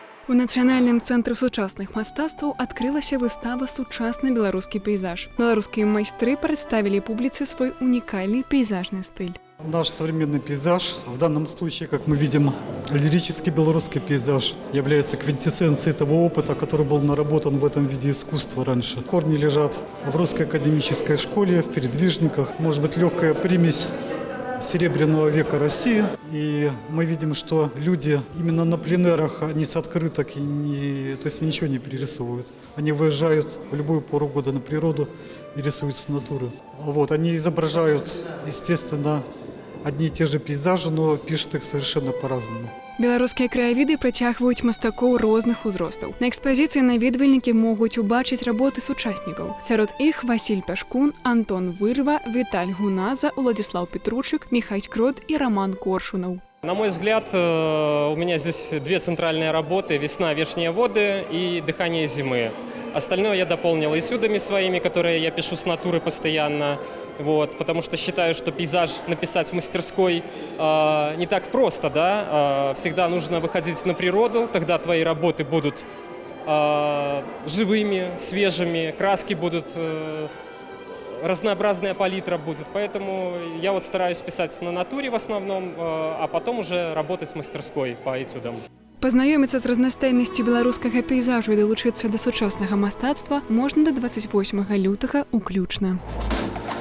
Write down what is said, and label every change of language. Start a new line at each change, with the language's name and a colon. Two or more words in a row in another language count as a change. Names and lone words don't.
Belarusian: У Нацыянальным цэнтры сучасных мастацтваў адкрылася выстава «Сучасны беларускі пейзаж». Беларускія майстры прадставілі публіцы свой унікальны пейзажны стыль.
Russian: Наш современный пейзаж, в данном случае, как мы видим, лирический белорусский пейзаж, является квинтэссенцией того опыта, который был наработан в этом виде искусства раньше. Корни лежат в русской академической школе, в передвижниках. Может быть, легкая примесь Серебряного века России. И мы видим, что люди именно на пленерах, они с открыток, то есть ничего не перерисовывают. Они выезжают в любую пору года на природу и рисуют с натуры. Они изображают, естественно, одни и те же пейзажи, но пишут их совершенно по-разному.
Belarusian: Беларускія краявіды прыцягваюць мастакоў розных узростаў. На экспазіцыі наведвальнікі могуць убачыць работы сучаснікаў. Сярод іх Васіль Пяшкун, Антон Вырва, Віталь Гуназа, Уладзіслаў Петручык, Міхай Крот и Роман Коршунов.
Russian: На мой взгляд, у меня здесь две центральные работы: «Весна, вешние воды» и «Дыхание зимы». Остальное я дополнил этюдами своими, которые я пишу с натуры постоянно, потому что считаю, что пейзаж написать в мастерской не так просто, да? Всегда нужно выходить на природу, тогда твои работы будут живыми, свежими, краски будут, разнообразная палитра будет, поэтому я стараюсь писать на натуре в основном, а потом уже работать в мастерской по этюдам.
Belarusian: Пазнаёміцца з разнастайнасцю беларускага пейзажу і далучыцца да сучаснага мастацтва можна да 28 лютага ўключна.